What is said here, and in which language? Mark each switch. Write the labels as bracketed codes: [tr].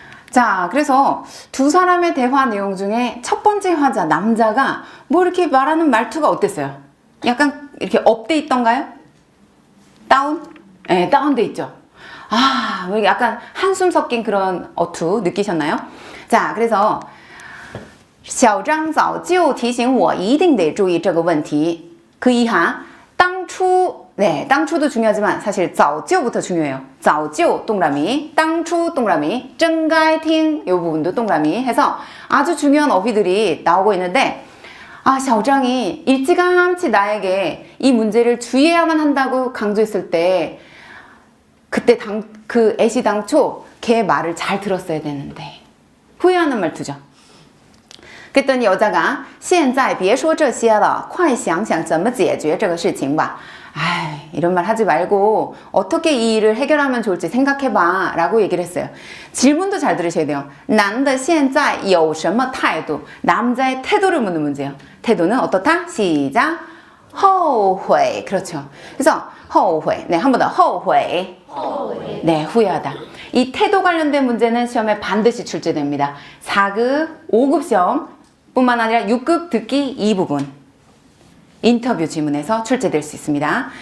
[ko] 자, 그래서 두 사람의 대화 내용 중에 첫 번째 화자, 남자가 뭐 이렇게 말하는 말투가 어땠어요? 약간 이렇게 업돼 있던가요? 다운? 네, 다운돼 있죠. 아, 뭐 약간 한숨 섞인 그런 어투 느끼셨나요? 자, 그래서 [zh] 小张早就提醒我一定得注意这个问题. [ko] 그 이하, 当初 네, 当初도 중요하지만 사실 早就부터 중요해요. 早就 동그라미, 当初 동그라미, 真该听 이 부분도 동그라미 해서 아주 중요한 어휘들이 나오고 있는데 아, 小张이 일찌감치 나에게 이 문제를 주의해야만 한다고 강조했을 때 그때 그 애시당초 걔의 말을 잘 들었어야 되는데 후회하는 말투죠. 그랬더니 여자가 [zh] 现在别说这些了快想想怎么解决这个事情吧 [ko] 아이, 이런 말 하지 말고 어떻게 이 일을 해결하면 좋을지 생각해봐 라고 얘기를 했어요. 질문도 잘 들으셔야 돼요. [zh] 男的现在有什么态度 [ko] 남자의 태도를 묻는 문제예요. 태도는 어떻다? 시작. 后悔 그렇죠. 그래서 后悔 네, 한 번 더 后悔 네, 후회하다. 이 태도 관련된 문제는 시험에 반드시 출제됩니다. 4급, 5급 시험 뿐만 아니라 6급 듣기 이 부분 인터뷰 지문에서 출제될 수 있습니다.